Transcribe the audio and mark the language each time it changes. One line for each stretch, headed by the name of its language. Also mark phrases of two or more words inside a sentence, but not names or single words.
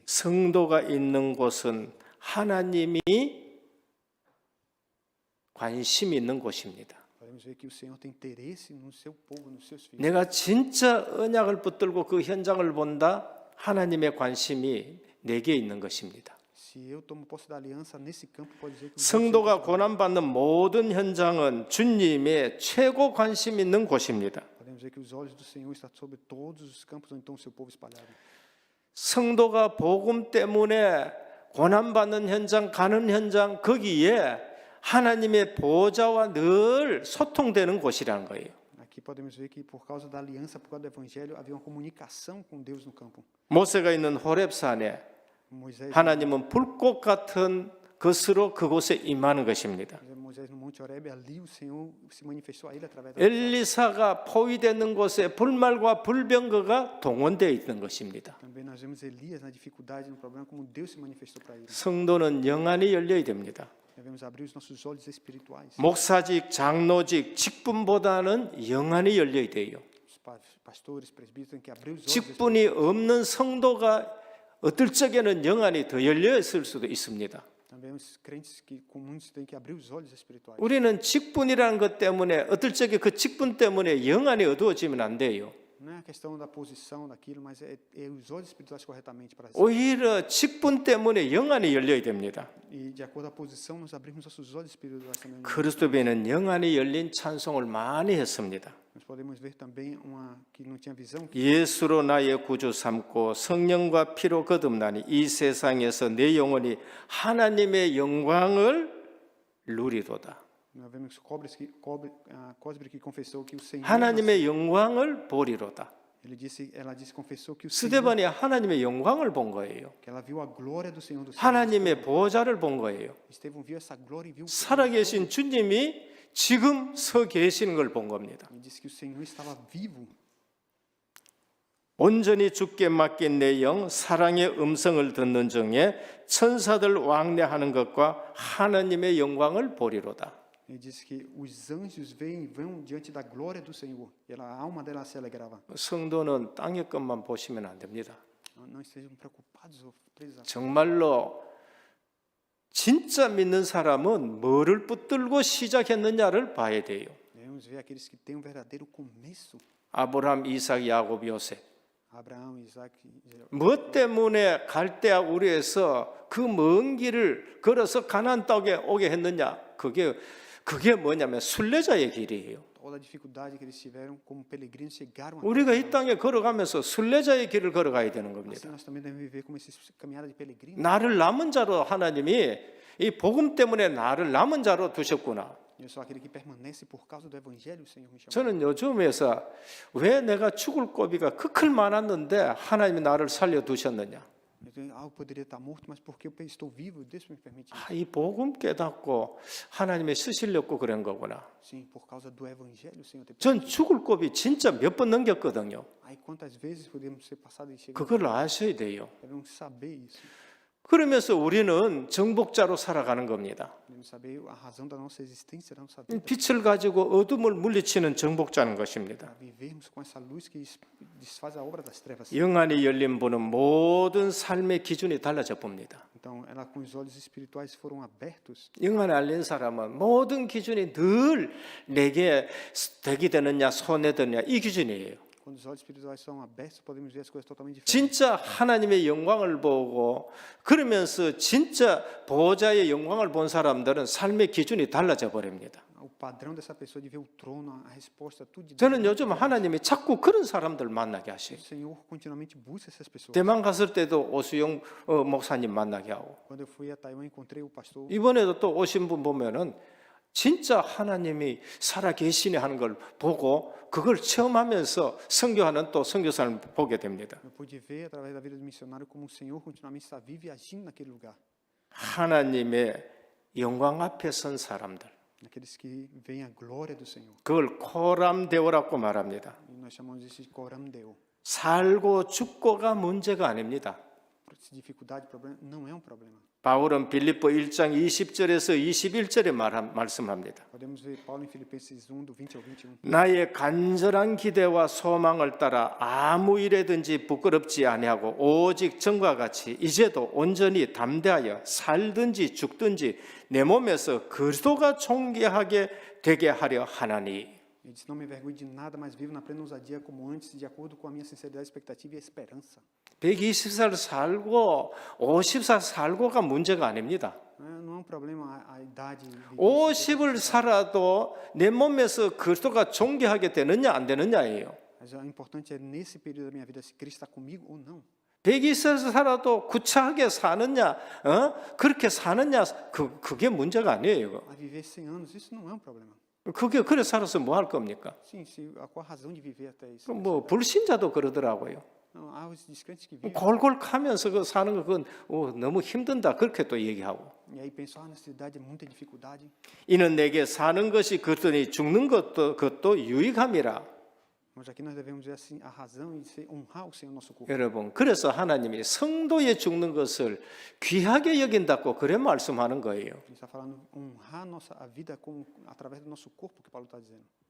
Korean: 성도가 있는 곳은 하나님이 관심 있는 곳입니다.
Portuguese: Podemos ver que o Senhor tem interesse no seu povo, nos seus filhos.
Korean: 내가 진짜 언약을 붙들고 그 현장을 본다. 하나님의 관심이 내게 있는 것입니다.
Portuguese: Se eu tomo posse da aliança nesse campo, pode dizer que o
Korean: 성도가 고난받는 모든 현장은 주님의 최고 관심 있는 곳입니다.
Portuguese: podemos ver que os olhos do Senhor estão sobre todos os campos onde está o seu povo espalhado.
Korean: 성도가 복음 때문에 고난받는 현장, 가는 현장, 거기에 하나님의 보좌와 늘 소통되는 곳이라는 거예요.
Portuguese: Aqui podemos ver que por causa da aliança, por causa do evangelho, havia uma comunicação com Deus no campo.
Korean: 모세가 있는 호렙산에 Moisés, 하나님은 불꽃 같은 것으로 그곳에 임하는 것입니다.
Portuguese: Moisés no Monte Horebe, ali o Senhor se manifestou a ele através da
Korean: 엘리사가 포위되는 곳에 불말과 불병거가 동원되어 있는 것입니다.
Portuguese: Também nós vemos Elias na dificuldade, no problema, como Deus se manifestou para ele.
Korean: 성도는 영안이 열려야 됩니다.
Portuguese: Devemos abrir os nossos olhos espirituais.
Korean: 목사직, 장로직, 직분보다는 영안이 열려야 돼요.
Portuguese: Os pastores, presbíteros têm que abrir os olhos.
Korean: 직분이 없는 성도가 어떨 적에는 영안이 더 열려 있을 수도 있습니다.
Portuguese: Também os crentes que comuns têm que abrir os olhos espirituais.
Korean: 우리는 직분이라는 것 때문에 어떨 적에 그 직분 때문에 영안이 어두워지면 안 돼요.
Portuguese: Não é a questão da posição daquilo, mas é os olhos espirituais corretamente para si.
Korean: 오히려 직분 때문에 영안이 열려야 됩니다.
Portuguese: E de acordo à posição, nós abrimos nossos olhos espirituais também.
Korean: 그리스도에는 영안이 열린 찬송을 많이 했습니다.
Portuguese: Nós podemos ver também uma que não tinha visão.
Korean: 예수로 나의 구주 삼고 성령과 피로 거듭나니 이 세상에서 내 영혼이 하나님의 영광을 누리도다.
Portuguese: Nós vemos Cosbre que confessou que o Senhor.
Korean: 하나님의 영광을 보리로다.
Portuguese: Ela disse, confessou que o Senhor,
Korean: 스데반이 하나님의 영광을 본 거예요.
Portuguese: que ela viu a glória do Senhor do céu.
Korean: 하나님의 보좌를 본 거예요.
Portuguese: Estevão viu essa glória e viu.
Korean: 살아계신 주님이 지금 서 계시는 걸 본 겁니다.
Portuguese: Ele disse que o Senhor estava vivo.
Korean: 온전히 주께 맡긴 내 영 사랑의 음성을 듣는 중에 천사들 왕래하는 것과 하나님의 영광을 보리로다.
Portuguese: Ele disse que os anjos vão diante da glória do Senhor. E a alma dela se alegrava.
Korean: 성도는 땅의 것만 보시면 안 됩니다.
Portuguese: Não estejam preocupados ou presos.
Korean: 정말로 진짜 믿는 사람은 뭐를 붙들고 시작했느냐를 봐야 돼요.
Portuguese: Devemos ver aqueles que têm um verdadeiro começo.
Korean: 아브라함, 이삭, 야곱, 요셉.
Portuguese: Abraão, Isaac,
Korean: 무엇 때문에 갈대아 우리에서 그 먼 길을 걸어서 가나안 땅에 오게 했느냐? 그게 뭐냐면 순례자의 길이에요.
Portuguese: toda a dificuldade que eles tiveram como peregrinos chegaram.
Korean: 우리가 이 땅에 걸어가면서 순례자의 길을 걸어가야 되는
Portuguese: Assim
Korean: 겁니다.
Portuguese: nós também devemos viver como esses caminhada de peregrinos.
Korean: 나를 남은 자로 하나님이 이 복음 때문에 나를 남은 자로 두셨구나.
Portuguese: Eu sou aquele que permanece por causa do evangelho, o Senhor me chamou.
Korean: 저는 요즘에서 왜 내가 죽을 고비가 그클 많았는데 하나님이 나를 살려 두셨느냐?
Portuguese: Eu poderia estar morto, mas porque eu estou vivo, Deus me permite.
Korean: 이 복음 깨닫고 하나님의 쓰시려고 그런 거구나.
Portuguese: Sim, por causa do evangelho, o Senhor tem.
Korean: 전 죽을 고비 진짜 몇 번 넘겼거든요.
Portuguese: Aí quantas vezes podemos ser passados e chegar?
Korean: 그걸 아셔야 돼요.
Portuguese: Devemos saber isso.
Korean: 그러면서 우리는 정복자로 살아가는 겁니다.
Portuguese: Devemos saber a razão da nossa existência, da nossa vida.
Korean: 빛을 가지고 어둠을 물리치는 정복자는 것입니다.
Portuguese: Para vivermos com essa luz que desfaz a obra das trevas.
Korean: 영안이 열린 분은 모든 삶의 기준이 달라져 봅니다.
Portuguese: Então, ela com os olhos espirituais foram abertos.
Korean: 영안이 열린 사람은 모든 기준이 늘 내게 덕이 되느냐 손해되느냐 이 기준이에요.
Portuguese: Quando os olhos espirituais são abertos, podemos ver as coisas totalmente diferentes.
Korean: 진짜 하나님의 영광을 보고 그러면서 진짜 보좌의 영광을 본 사람들은 삶의 기준이 달라져 버립니다.
Portuguese: O padrão dessa pessoa de ver o trono, a resposta, tudo de Deus.
Korean: 저는 요즘 하나님이 자꾸 그런 사람들 만나게 하셔요.
Portuguese: O Senhor continuamente busca essas pessoas.
Korean: 대만 갔을 때도 오수영 목사님 만나게 하고
Portuguese: Quando eu fui a Taiwan, encontrei o pastor.
Korean: 이번에도 또 오신 분 보면은 진짜 하나님이 살아 계시네 하는 걸 보고 그걸 체험하면서 선교하는 또 선교사를 보게 됩니다.
Portuguese: Eu pude ver através da vida do missionário como o Senhor continuamente está vivo e agindo naquele lugar.
Korean: 하나님의 영광 앞에 선 사람들,
Portuguese: Aqueles que veem a glória do Senhor.
Korean: 그걸 코람데오라고 말합니다.
Portuguese: E nós chamamos isso de
Latin: Coram Deo.
Korean: 살고 죽고가 문제가 아닙니다.
Portuguese: Dificuldade, problema, não é um problema.
Korean: 바울은 빌립보 1장 20절에서 21절에 말씀합니다.
Portuguese: Podemos ver Paulo em Filipenses 1, do 20 ao 21.
Korean: 나의 간절한 기대와 소망을 따라 아무 일에든지 부끄럽지 아니하고 오직 전과 같이 이제도 온전히 담대하여 살든지 죽든지 내 몸에서 그리스도가 존귀하게 되게 하려 하나니.
Portuguese: Ele disse, não me envergonhe de nada, mas vivo na plena ousadia como antes, de acordo com a minha sinceridade, expectativa e esperança.
Korean: 120살 살고 50살 살고가 문제가 아닙니다.
Portuguese: Não é um problema a idade.
Korean: 50을 살아도 내 몸에서 그리스도가 존귀하게 되느냐 안 되느냐예요.
Portuguese: Mas o importante é nesse período da minha vida se Cristo está comigo ou não.
Korean: 120살 살아도 구차하게 사느냐, 그렇게 사느냐, 그게 문제가 아니에요.
Portuguese: A viver 100 anos, isso não é um problema.
Korean: 그게 그래 살아서 뭐 할 겁니까?
Portuguese: Sim, qual a razão de viver até isso?
Korean: 뭐 불신자도 그러더라고요.
Portuguese: Não, há os descrentes que vivem
Korean: 골골 가면서 그 사는 거 그건 너무 힘든다 그렇게 또 얘기하고.
Portuguese: e aí pensam, nessa idade é muita dificuldade.
Korean: 이는 내게 사는 것이 그렇더니 죽는 그것도 유익함이라.
Portuguese: Mas aqui nós devemos ver assim a razão de honrar o Senhor nosso corpo.
Korean: 여러분, 그래서 하나님이 성도의 죽는 것을 귀하게 여긴다고 그래 말씀하는 거예요.
Portuguese: Ele está falando honrar a vida através do nosso corpo, que Paulo está dizendo.